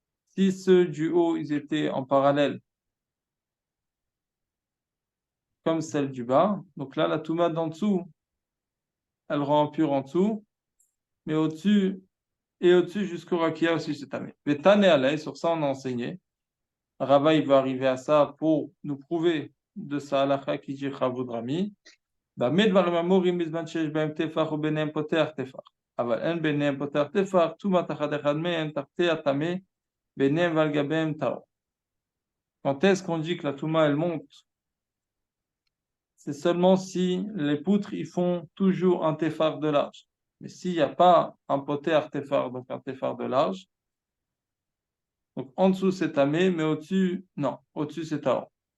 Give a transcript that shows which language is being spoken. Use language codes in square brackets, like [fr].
[fr] Si ceux du haut, ils étaient en parallèle, comme celle du bas, donc là, la Touma d'en dessous, elle rend pure en dessous, mais au-dessus, et au-dessus jusqu'au Rakia aussi, c'est Tamé. Mais Tane Alay, sur ça, on a enseigné. Rava, il va arriver à ça pour nous prouver de sa halakha qui dit Chavud Rami. [he] במה דברים אמורים בזמן שיש בהם טפח וביניהם פותח טפח, אבל אין ביניהם פותח טפח, טומאה תחת אחד מהם תחתי הטמא, ביניהם ועל גביהם טהור. [fr] Quand est-ce qu'on dit que la touma elle monte? C'est seulement si les poutres ils font toujours un tefar de large. Mais s'il n'y a pas un poter tefar, donc un tefar de large, donc en dessous c'est tamé, mais au-dessus, non, au-dessus c'est tahor.